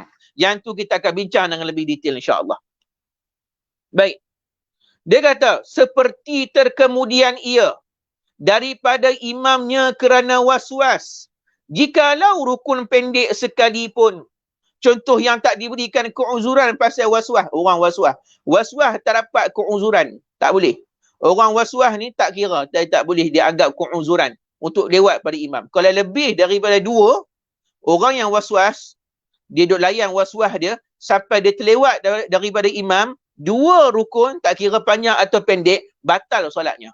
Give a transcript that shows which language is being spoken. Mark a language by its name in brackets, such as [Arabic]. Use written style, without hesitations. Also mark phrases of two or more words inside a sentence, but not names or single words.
[Malay] Yang tu kita akan bincang dengan lebih detail insyaAllah. Baik. Dia kata, seperti terkemudian ia daripada imamnya kerana was-was. Jikalau rukun pendek sekalipun. Contoh yang tak diberikan keuzuran pasal was-was. Orang was-was. Was-was tak dapat keuzuran. Tak boleh. Orang was-was ni tak kira. Tak boleh dianggap keuzuran untuk lewat pada imam. Kalau lebih daripada 2, orang yang was-was, dia duk layan was-was dia, sampai dia terlewat daripada imam, 2 rukun, tak kira panjang atau pendek, batal solatnya.